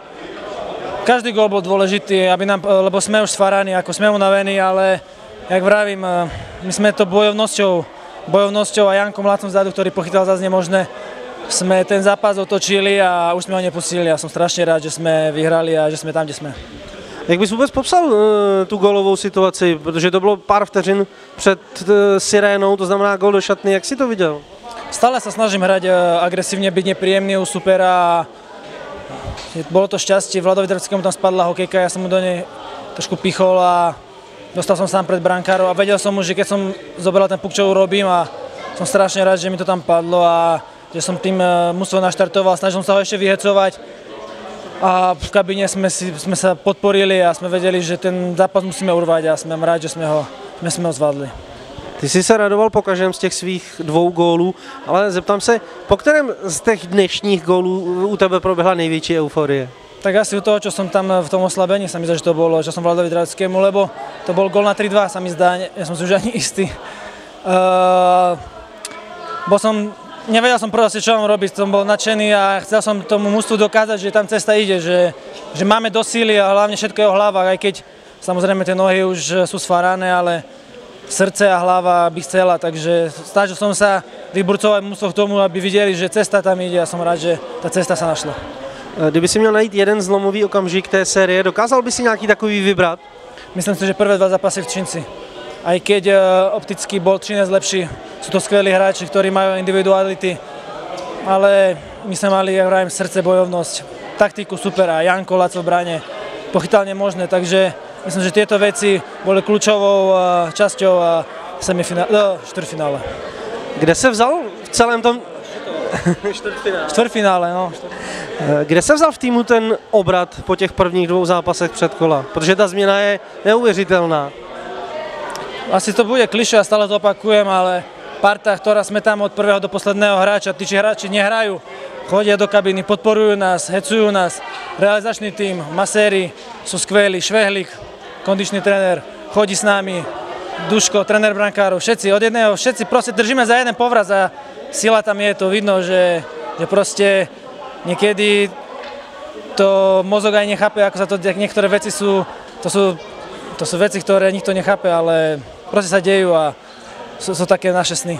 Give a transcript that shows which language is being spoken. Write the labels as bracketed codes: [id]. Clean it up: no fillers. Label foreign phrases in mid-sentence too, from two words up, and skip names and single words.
[sk] Každý gól bol dôležitý, lebo sme už sfaraní, ako sme unavení, ale jak vravím, my sme to bojovnosťou a Jankom Mladcom vzadu, ktorý pochytal zase nemožné, sme ten zápas otočili a už sme ho nepustili. Ja som strašne rád, že sme vyhrali a že sme tam, kde sme. [cs] Jak bys vůbec popsal tu gólovou situaci, protože to bylo pár vteřin před sirénou, to znamená gól do šatny, jak si to viděl? [sk] Stále sa snažím hrať agresívne, byť nepríjemný u supera. Bolo to šťastie, Vladovi Dravskému tam spadla hokejka, ja som mu do nej trošku pichol a dostal som sám pred brankárov a vedel som už, že keď som zobral ten puk, čo urobím a som strašne rád, že mi to tam padlo a že som tým mužstvo naštartoval, snažil som sa ho ešte vyhecovať a v kabíne sme sa podporili a sme vedeli, že ten zápas musíme urvať a sme rád, že sme ho zvládli. [cs] Ty jsi se radoval po každém z těch svých 2 gólů, ale zeptám se, po kterém z těch dnešních gólů u tebe proběhla největší euforie? [sk] Tak asi u toho, čo som tam v tom oslabení, sa mi zdá, že to bolo, čo som Vladovi Dravskému, lebo to bol gól na 3-2, sa mi zdá, ja som si už ani istý. Nevedel som proste, čo mám robiť, som bol nadšený a chcel som tomu mužstvu dokázať, že tam cesta ide, že máme do síly a hlavne všetko je o hlavách, aj keď samozrejme tie nohy už sú sfarané, ale srdce a hlava by chcela, takže snažil som sa vyburcovať mužstvo k tomu, aby videli, že cesta tam ide a som rád, že tá cesta sa našla. [cs] Kdyby si měl najít jeden zlomový okamžik té série, dokázal by si nějaký takový vybrat? [sk] Myslím si, že prvé 2 zápasy v Třinci. Aj keď opticky bol Třinec lepší, sú to skvelí hráči, ktorí majú individuality, ale my sme mali, ja vravím, srdce, bojovnosť, taktiku super a Janko Laco v bráne pochytal nemožné, takže myslím, že tieto veci boli kľúčovou časťou štvrťfinále. [cs] Kde se vzal v celém tom... Čtvrtfinále, no. Kde se vzal v týmu ten obrat po těch prvních 2 zápasech předkola? Protože ta změna je neuvěřitelná. [sk] Asi to bude klišé a stále to opakujem, ale parta, ktorá sme tam od prvého do posledného hráča, tí hráči nehrajú, chodia do kabiny, podporujú nás, hecujú nás. Realizačný tím, maséri sú skvelí, Švehlik, kondičný tréner, chodí s nami, Duško, tréner brankárov, všetci od jedného, všetci proste držíme za jeden povraz a sila tam je, to vidno, že proste niekedy to mozog aj nechápe, ako sa to, niektoré veci sú, to sú veci, ktoré nikto nechápe, ale proste sa dejú a sú také naše sny.